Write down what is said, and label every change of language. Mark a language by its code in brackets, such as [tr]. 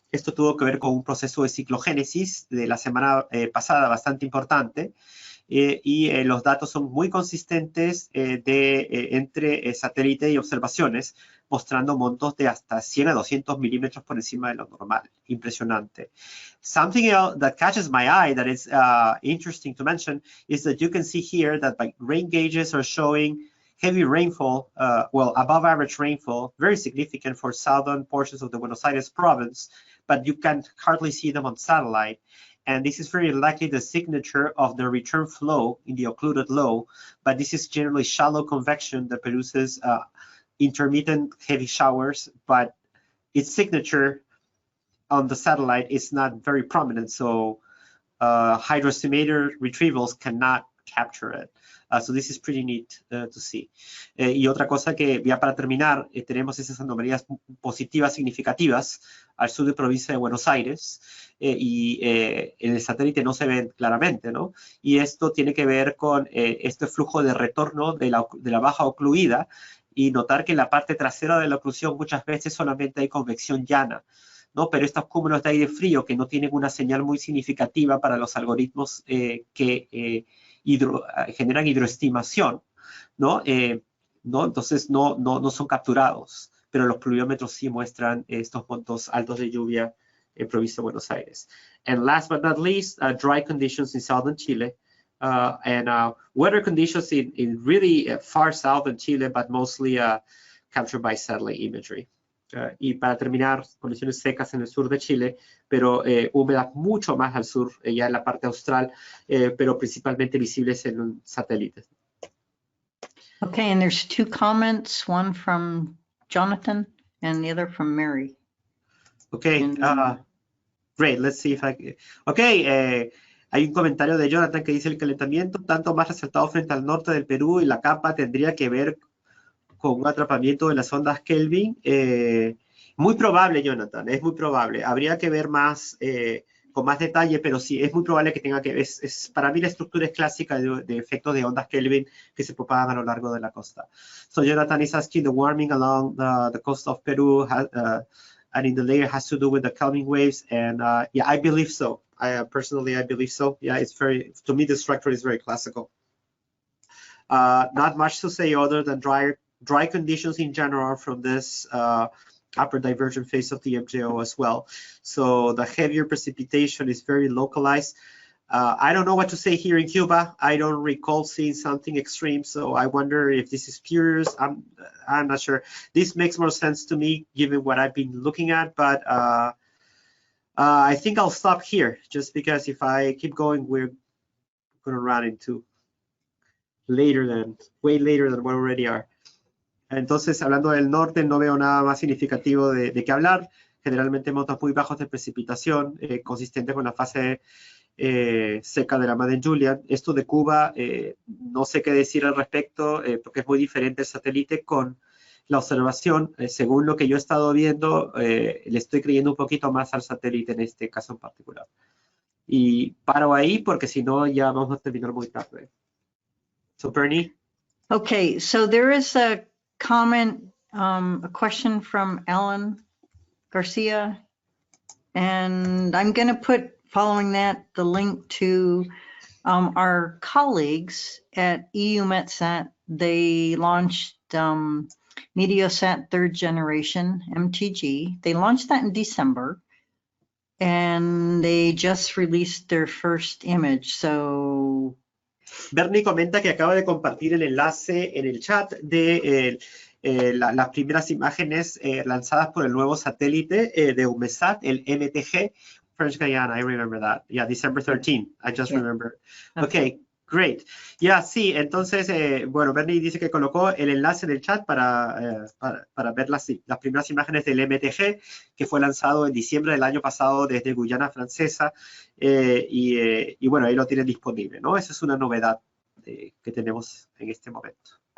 [es] Esto tuvo que ver con un proceso de ciclogénesis de la semana pasada bastante importante, y los datos son muy consistentes entre satélite y observaciones, mostrando montos de hasta 100 a 200 milímetros por encima de lo normal. Impresionante. [en] Something else that catches my eye that is interesting to mention is that you can see here that rain gauges are showing heavy rainfall, well, above average rainfall, very significant for southern portions of the Buenos Aires province, but you can hardly see them on satellite. And this is very likely the signature of the return flow in the occluded low, but this is generally shallow convection that produces intermittent heavy showers, but its signature on the satellite is not very prominent, so hydroestimator retrievals cannot capture it. So this is pretty neat to see. [es] Y otra cosa que ya para terminar, tenemos esas anomalías positivas significativas al sur de provincia de Buenos Aires y en el satélite no se ven claramente, ¿no? Y esto tiene que ver con este flujo de retorno de la baja ocluida y notar que en la parte trasera de la oclusión muchas veces solamente hay convección llana, ¿no? Pero estos cúmulos de aire frío que no tienen una señal muy significativa para los algoritmos que generan hidroestimación, ¿no? Entonces no son capturados, pero los pluviómetros sí muestran estos montos altos de lluvia en provincia de Buenos Aires. [en] And last but not least, dry conditions in southern Chile. And weather conditions in really far southern Chile, but mostly captured by satellite imagery. [es] Y para terminar, condiciones secas en el sur de Chile, pero húmedas mucho más al sur, ya en la parte austral, pero principalmente visibles en satélites. [en] Okay, and there's two comments, one from Jonathan and the other from Mary. Okay, great, let's see if I can... [es] Okay, hay un comentario de Jonathan que dice el calentamiento tanto más resaltado frente al norte del Perú y la capa tendría que ver con un atrapamiento de las ondas Kelvin. Muy probable, Jonathan, es muy probable. Habría que ver más, con más detalle, pero sí, es muy probable que tenga que ver. Para mí la estructura es clásica de efectos de ondas Kelvin que se propagan a lo largo de la costa. [en] So Jonathan is asking the warming along the coast of Peru and in the layer has to do with the Kelvin waves, and yeah, I believe so. Personally, I believe so. Yeah, it's very, to me, the structure is very classical. Not much to say other than dry conditions in general from this upper divergent phase of the MJO as well. So the heavier precipitation is very localized. I don't know what to say here in Cuba. I don't recall seeing something extreme, so I wonder if this is spurious. I'm not sure. This makes more sense to me given what I've been looking at, but I think I'll stop here just because if I keep going, we're going to run into way later than we already are. [es] Entonces, hablando del norte, no veo nada más significativo de qué hablar. Generalmente montos muy bajos de precipitación, consistente con la fase seca de la Madden Julian. Esto de Cuba, no sé qué decir al respecto, porque es muy diferente el satélite con la observación. Según lo que yo he estado viendo, le estoy creyendo un poquito más al satélite en este caso en particular. Y paro ahí porque si no ya vamos a terminar muy tarde. [en] So, Bernie? Okay, so there is a comment, a question from Alan Garcia, and I'm going to put, following that, the link to our colleagues at EUMETSAT. They launched Meteosat third generation, MTG. They launched that in December, and they just released their first image. So [es] Bernie comenta que acaba de compartir el enlace en el chat de las primeras imágenes lanzadas por el nuevo satélite de EUMETSAT, el MTG, [en] French Guiana, I remember that. Yeah, December 13, I just remember. Okay, great. [es] Yeah, sí, entonces, bueno, Bernie dice que colocó el enlace en el chat para ver las primeras imágenes del MTG, que fue lanzado en diciembre del año pasado desde Guyana Francesa, y bueno, ahí lo tienen disponible, ¿no? Esa es una novedad que tenemos en este momento.